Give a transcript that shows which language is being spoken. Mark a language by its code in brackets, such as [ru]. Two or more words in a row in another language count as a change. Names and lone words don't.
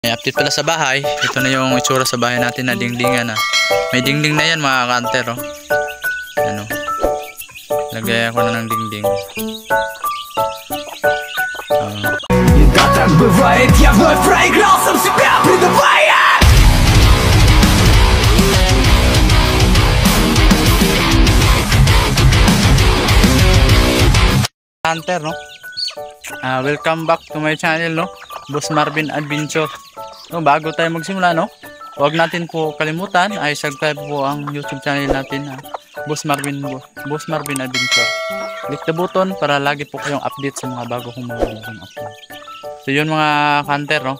[tl] May update pala sa bahay. Ito na yung itsura sa bahay natin na dingdingan na. May dingding na yan mga kanter, oh. Ano? Lagay ako na ng dingding. [ru] Да так бывает, я вновь проиграл сам себя, предавая. [tl] Hunter, no? [en] Welcome back to my channel, no? [tl] Boss Marvin Adventure. No, bago tayo magsimula, no? Huwag natin po kalimutan ay subscribe po ang YouTube channel natin, Boss Marvin Adventure. [en] Click the button [tl] para lagi po kayong update sa mga bago kong mga [en] video upload. [tl] So yun mga hunter, no?